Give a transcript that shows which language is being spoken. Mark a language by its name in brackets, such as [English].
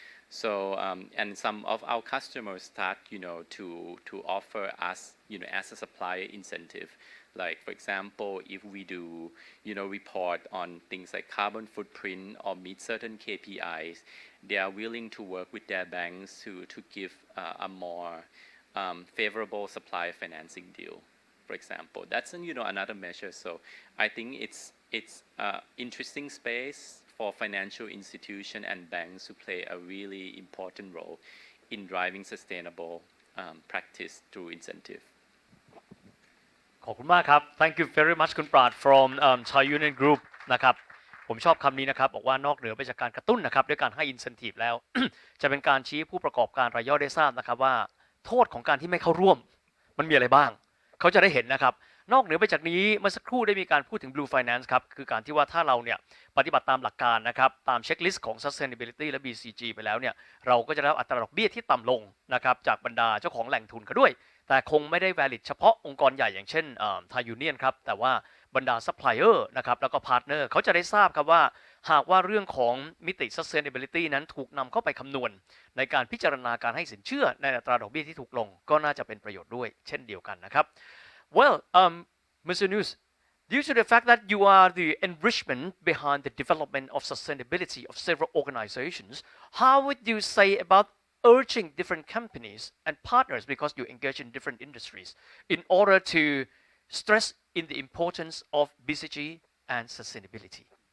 [English] So and some of our customers start to offer us as a supplier incentive, like for example if we do report on things like carbon footprint or meet certain KPIs, they are willing to work with their banks to give a more favorable supplier financing deal, for example. That's another measure. So I think it's interesting space for financial institution and banks to play a really important role in driving sustainable practice through incentive. [Thai] ขอบคุณมากครับ [English] Thank you very much [Thai] คุณปราด from Thai Union Group นะครับผมชอบคำนี้นะครับบอกว่านอกเหนือไปจากการกระตุ้นนะครับด้วยการให้ incentive แล้ว จะเป็นการชี้ผู้ประกอบการรายย่อยได้ทราบนะครับว่าโทษของการที่ไม่เข้าร่วม มันมีอะไรบ้างเขาจะได้เห็นนะครับนอกเหนือไปจากนี้เมื่อสักครู่ได้มีการพูดถึง Blue Finance ครับคือการที่ว่าถ้าเราเนี่ยปฏิบัติตามหลักการนะครับตามเช็คลิสต์ของ Sustainability และ BCG ไปแล้วเนี่ยเราก็จะได้รับอัตราดอกเบี้ยที่ต่ำลงนะครับจากบรรดาเจ้าของแหล่งทุนเขาด้วยแต่คงไม่ได้ valid เฉพาะองค์กรใหญ่อย่างเช่นThai Union ครับแต่ว่าบรรดา supplier นะครับแล้วก็ partner เขาจะได้ทราบครับว่า หากว่าเรื่องของมิติ sustainability นั้นถูกนำเข้าไปคำนวณในการพิจารณาการให้สินเชื่อในอัตราดอกเบี้ยที่ถูกลงก็น่าจะเป็นประโยชน์ด้วยเช่นเดียวกันนะครับ [English] Well, Mr. News, due to the fact that you are the enrichment behind the development of sustainability of several organizations, how would you say about urging different companies and partners, because you engage in different industries, in order to stress in the importance of BCG and sustainability?